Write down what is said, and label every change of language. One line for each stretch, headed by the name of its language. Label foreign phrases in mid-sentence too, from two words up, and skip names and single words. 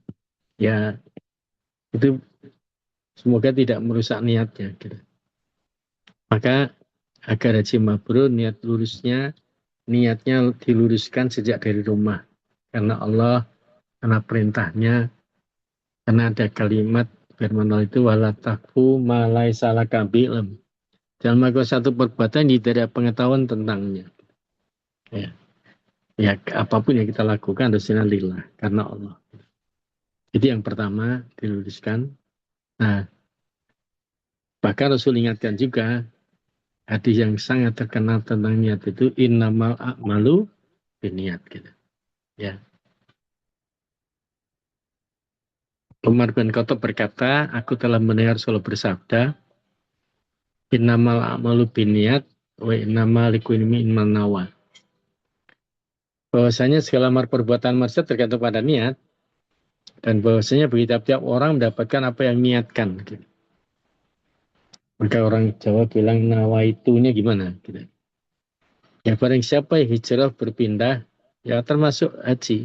Indonesian: Ya, itu semoga tidak merusak niatnya. Gitu. Maka agar haji mabrur, niatnya diluruskan sejak dari rumah. Karena Allah, karena perintahnya, karena ada kalimat firman Allah itu
Arabic: wala takfu ma laisa laka bi'ilm.
Indonesian: Jangan melakukan satu perbuatan yang tidak ada pengetahuan tentangnya. Ya. Ya, apapun yang kita lakukan harusnya lillah, karena Allah. Jadi yang pertama diluruskan. Nah, bahkan Rasul ingatkan juga hadis yang sangat terkenal tentang niat itu
Arabic: innamal a'malu biniat
Indonesian: gitu. Ya. Umar bin Khattab berkata, aku telah mendengar Rasul bersabda,
Arabic: innamal a'malu biniat wa innamal likulli imrin ma nawa.
Indonesian: Bahwasanya segala perbuatan manusia tergantung pada niat, dan bahwasanya bagi tiap-tiap orang mendapatkan apa yang niatkan. Gitu. Maka orang Jawa bilang nawaitunya gimana? Gitu. Ya barang siapa yang hijrah berpindah, ya termasuk haji.